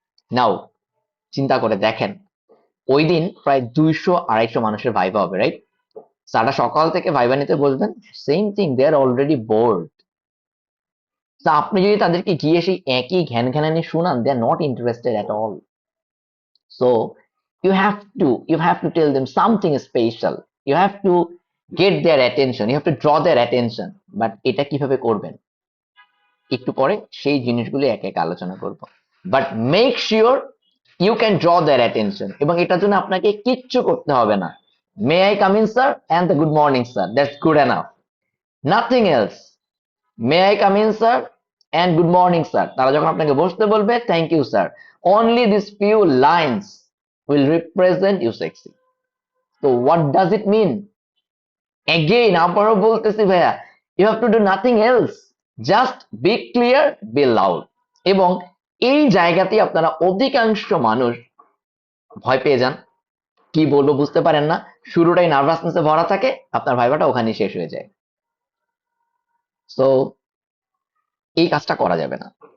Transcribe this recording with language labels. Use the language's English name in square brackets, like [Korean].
[Bangla] নাও চিন্তা করে দেখেন, ওই দিন প্রায় 200-250 মানুষের ভাইবা হবে, রাইট? সারা সকাল থেকে ভাইবা নিতে বসবেন, সেম থিং, [English] They are already bored. [Bangla] আপনি যদি তাদেরকে গিয়ে সেই একই ঘ্যান ঘ্যানানি শোনান, [English] They are not interested at all. So you have to tell them something special. You have to get their attention. You have to draw their attention. [Bangla] But এটা কিভাবে করবেন একটু পরে সেই জিনিসগুলো এক এক আলোচনা করব। [English] But make sure you can draw their attention, [Bangla] এবং এটার জন্য আপনাকে কিচ্ছু করতে হবে না। [English] May I come in, sir? And the good morning, sir. That's good enough. Nothing else. May I come in, sir? And good morning, sir. [Bangla] তারা যখন আপনাকে বসতে বলবে, [English] thank you, sir. Only these few lines will represent you sexy. So what does it mean? Again, [Bangla] আবারও বলতেছি ভাইয়া, [English] you have to do nothing else. Just be clear, be loud. [Bangla] এবং এই জায়গাতেই আপনারা অধিকাংশ মানুষ ভয় পেয়ে যান, কি বলবো বুঝতে পারেন না, শুরুটাই নার্ভাসনেসে ভরা থাকে, আপনার ভাইবাটা ওখানেই শেষ হয়ে যায়। সো এই কাজটা করা যাবে না।